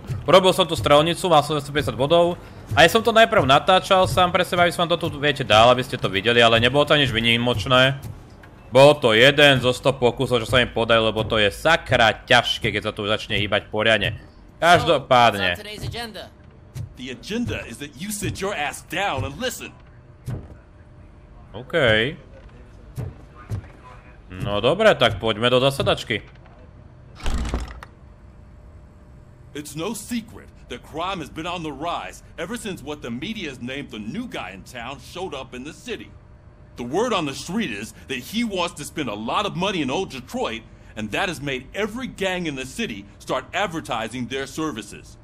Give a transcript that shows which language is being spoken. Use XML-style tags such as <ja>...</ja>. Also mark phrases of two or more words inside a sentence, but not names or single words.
<sk>Urobil som tú strelnicu, mal som 250 bodov. Aj som to najprv natáčal sám pre seba, aby som vám to tu, viete, dal, aby ste to videli, ale nebolo to nič výnimočné. Bolo to jeden zo 100 pokusov, čo sa mi podali, lebo to je sakra ťažké, keď sa tu začne hýbať poriadne. Každopádne.</sk> <en>The agenda is that you sit your ass down and listen. OK.</en> <sk>No dobre, tak poďme do zasadačky.</sk> <en>It's no secret that crime has been on the rise ever since what the media has named the new guy in town showed up in the city. The word on the street is that he wants to spend a lot of money in old Detroit, and that has made every gang in the city start advertising their services.</en>